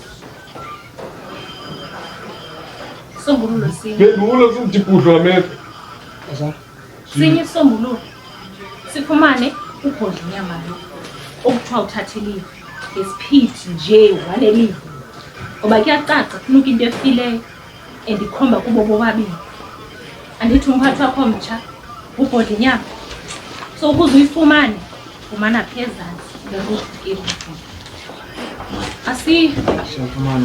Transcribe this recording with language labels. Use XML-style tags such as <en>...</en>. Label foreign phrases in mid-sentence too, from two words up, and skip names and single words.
<xh>sombululo sinye ngedulo simdibhudlwa mephe Asam. sinye isombululo sifumane ubhodlinyama lo okuthiwa uthatheliwe ngesiphithi nje walelive ngoba kuyacaca kunuka into efileyo and ikhomba kubo bobabili andithi umphathi wakho mtsha ubhodlinyama so ukuze uyifumane fumana phezantsi ngekudikeli Siyafumana.</xh>